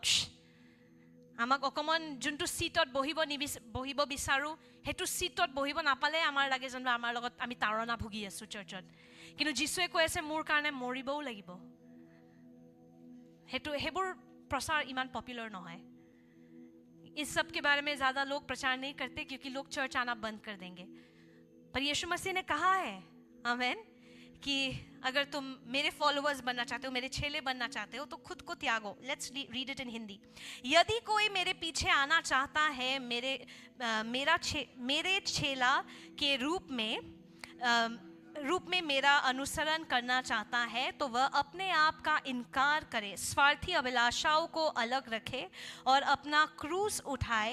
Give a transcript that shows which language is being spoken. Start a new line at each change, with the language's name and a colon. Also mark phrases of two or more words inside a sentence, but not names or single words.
Assamese: আমাক অকমান যোনটো সিটত বহিব বিচাৰোঁ সেইটো সিটত বহিব নাপালে আমাৰ লাগে যেন আমাৰ লগত আমি তাৰণা ভুগি আছোঁ চাৰ্চত। কিন্তু যীশুৱে কৈ আছে মোৰ কাৰণে মৰিবও লাগিব। সেইবোৰ প্ৰচাৰ ইমান পপুলাৰ নহয়।
Hindi: इस सब के बारे में ज़्यादा लोग प्रचार नहीं करते क्योंकि लोग चर्च आना बंद कर देंगे। पर यीशु मसीह ने कहा है, आमेन, कि अगर तुम मेरे फॉलोअर्स बनना चाहते हो, मेरे चेले बनना चाहते हो, तो खुद को त्यागो।
English: let's read it in Hindi.
Hindi: यदि कोई मेरे पीछे आना चाहता है, मेरे चेला के रूप में मेरा अनुसरण करना चाहता है तो वह अपने आप का इनकार करे, स्वार्थी अभिलाषाओं को अलग रखे और अपना क्रूस उठाए।